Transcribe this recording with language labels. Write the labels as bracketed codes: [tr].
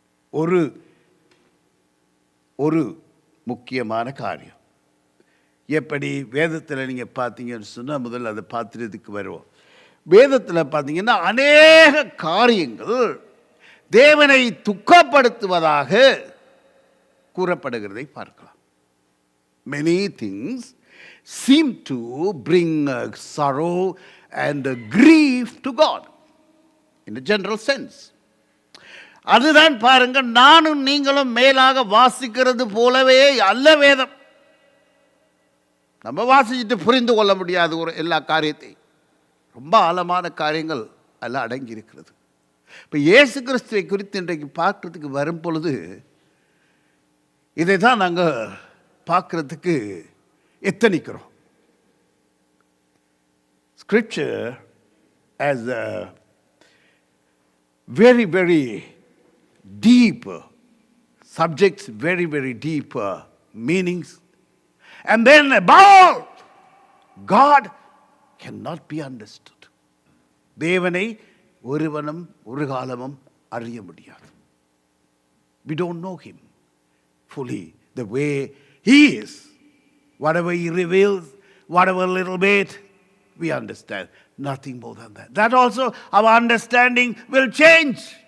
[ta] ஒரு முக்கியமான காரியம். எப்படி வேதத்தில் நீங்கள் பார்த்தீங்கன்னு சொன்னால், முதல்ல அதை பார்த்துறதுக்கு வருவோம். வேதத்தில் பார்த்தீங்கன்னா அநேக காரியங்கள் தேவனை துக்கப்படுத்துவதாக கூறப்படுகிறதை பார்க்கலாம். [en] Many things seem to bring sorrow and grief to God in a general sense. [ta] அதுதான் பாருங்க, நானும் நீங்களும் மேலாக வாசிக்கிறது போலவே அல்ல வேதம். நம்ம வாசிச்சுட்டு புரிந்து கொள்ள முடியாது ஒரு எல்லா காரியத்தையும். ரொம்ப ஆழமான காரியங்கள் எல்லாம் அடங்கி இருக்கிறது. இப்போ இயேசு கிறிஸ்துவை குறித்து இன்றைக்கு பார்க்கறதுக்கு வரும் பொழுது இதை தான் நாங்கள் பார்க்கறதுக்கு எத்தனிக்கிறோம். [en] Scripture as a very, very deep subjects, very, very deep meanings. And then above all, God cannot be understood. [ta] தேவனை ஒருவனும் ஒரு காலமும் அறிய முடியாது. [en] We don't know him fully the way he is. Whatever he reveals, whatever little bit, we understand. Nothing more than that. That also, our understanding will change.